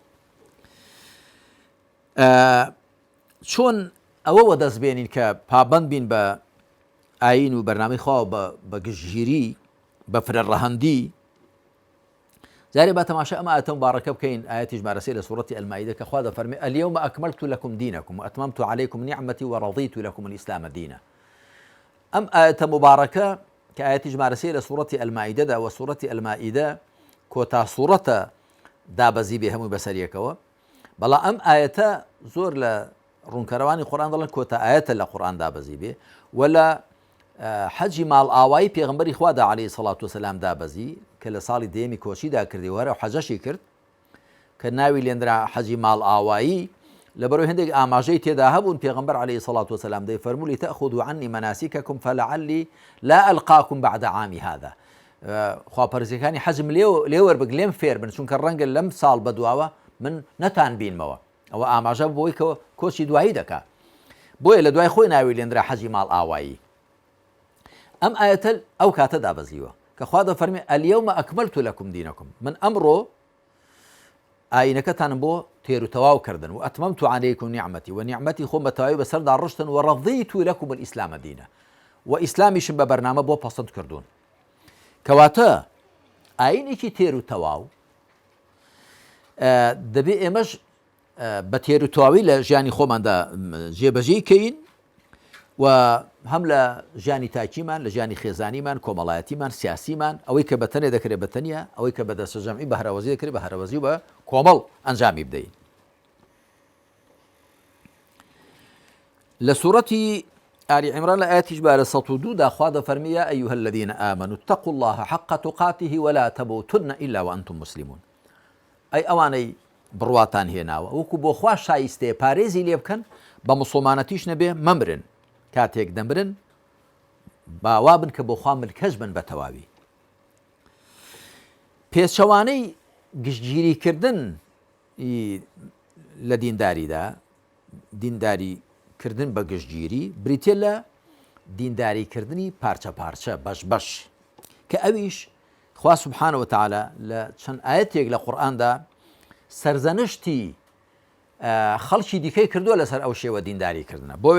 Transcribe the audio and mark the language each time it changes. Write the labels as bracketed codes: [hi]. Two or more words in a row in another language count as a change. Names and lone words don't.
[ckb] چۆن ئەوەوە دەستبێنین کە پابند بین بە ئاین و بەرنامەی خوا بە گشتگیری بە فرە ڕەهەندی. جارێ با تەماشا ئەمە ئاەتە مبارەکە بکەین ئاەتی ژمارە 3 لە سوورەتی ئەلمائیدە کە خوا دەفەرمێ [ar] اليوم أكملت لكم دينكم وأتممت عليكم نعمتي ورضيت لكم الإسلام دينا. [ckb] ئەم ئاەتە مبارەکە کە ئاەتی ژمارە 3 لە سوورەتی ئەلمائیدەدا و سوورەتی ئەلمائیدە کۆتا سوورەتە دابەزی بێ هەمووی بەسەریەکەوە، بەڵام ئەم ئاەتە زۆر لە ڕوونکەرەوانی قورئان دەڵێن کۆتا ئاەتە لە قورئان دابەزی بێ و لە حەجی ماڵ ئاوایی پێغەمبەری خوادا [ar] عەلەیهی سەڵات وسەلام [ckb] دابەزی کە لە ساڵی دێمی کۆچیدا کردی وەرە حەجەشی کرد کە ناوی لێندرا حەجی ماڵ ئاوایی لەبەرەوەی هەندێک ئاماژەی تێدا هەبوون پێغەمبەر [ar] عەلەیهی سەڵات وسەلام [ckb] دەیفەرموو [ar] لتەأخذوا عنی مناسککم فلعلی لا ئەلقاکم بعد عامی هذا. [ckb] خواپەرستیەکانی حەجم لێ وەربگ لێم فێر بن چونکە ڕەنگە لەم ساڵ بەدواوە من نەتان بینمەوە. ئەوە ئاماژە بۆی کە کۆچی دوایی دەکات، بۆیە لە دوای خۆی ناوی لێندرا حەجی ماڵ ئاوایی. ئەم ئاەتە ئەو کاتە دابەزیوە کە خوا دەفەرمێ [ar] اليوم أكملت لكم دينكم، [ckb] من ئەمڕۆ ئاینەکەتان بۆ تێر و تەواو کردن و [ar] ئەتمەمت عليكم نعمتي [ckb] و نیعمەتی خۆم بەتەواوی بەسەردا ڕشتن و [ar] رضيت لكم الإسلام دينا [ckb] و ئیسلامیشم بە بەرنامە بۆ پەسەند کردوون. کەواتە ئاینێکی تێر و تەواو دەبێ ئێمەش بە تێر و تەواوی لە ژیانی خۆماندا جێبەجێ کەین و هەم لە ژیانی تاکیمان لە ژیانی خێزانیمان کۆمەڵایەتیمان سیاسیمان ئەوەی کە بەتەنێ دەکرێت بەتەنیا ئەوەی کە بە دەستە جەمعی بە هەرەوەزی دەکرێت بە هەرەوەزی و بە کۆمەڵ ئەنجامی بدەین. لە سوورەتی آل عمران لە ئاەتی ژمارە 102 دا خوا دەفەرمێ [ar] یا ئەیها الذین آمنوا اتقوا الله حق تقاته ولا تموتن إلا وأنتم مسلمون. [ckb] ئەی ئەوانەی بڕواتان هێناوە وەکو بۆ خوا شایستەیە پارێزی لێ بکەن بە موسڵمانەتیش نەبێ مەمرن، کاتێک دەمرن باوا بن کە بۆ خوا ملکەش بن بە تەواوی. پێچەوانەی گشتگیریکردن لە دینداریدا دینداریکردن بە گشتگیری بریتێ لە دینداریکردنی پارچە پارچە بەش بەش کە ئەویش خوا [ar] سبحانه وتعالى [ckb] لە چەند ئاەتێک لە قورئاندا سەرزەنشتی خەڵکی دیکەی کردووە لەسەر ئەو شێوە دینداریکردنە.